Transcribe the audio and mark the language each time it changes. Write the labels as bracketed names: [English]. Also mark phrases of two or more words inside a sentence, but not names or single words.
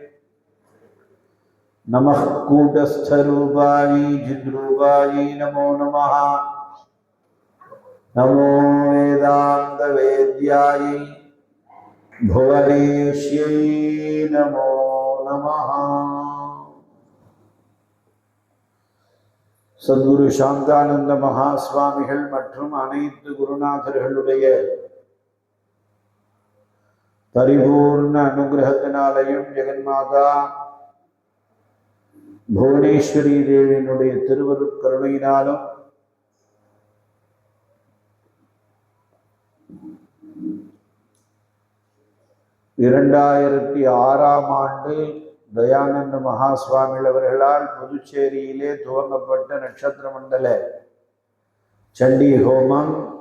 [Sanskrit] नमः कूटस्थरूपाय जिद्रूपाय नमो नमः। नमो वेदान्तवेद्याय भुवनेश्यै नमो नमः। [Tamil] சத்குரு சாந்தானந்த மகா சுவாமிகள் மற்றும் அனைத்து குருநாதர்களுடைய பரிபூர்ண அனுகிரகத்தினாலையும் ஜெகன்மாதா புவனேஸ்வரி தேவியினுடைய திருவருட் கருணையினாலும் ஆண்டு தயானந்த மகா சுவாமிகள் அவர்களால் புதுச்சேரியிலே துவங்கப்பட்ட நட்சத்திர மண்டல சண்டி ஹோமம்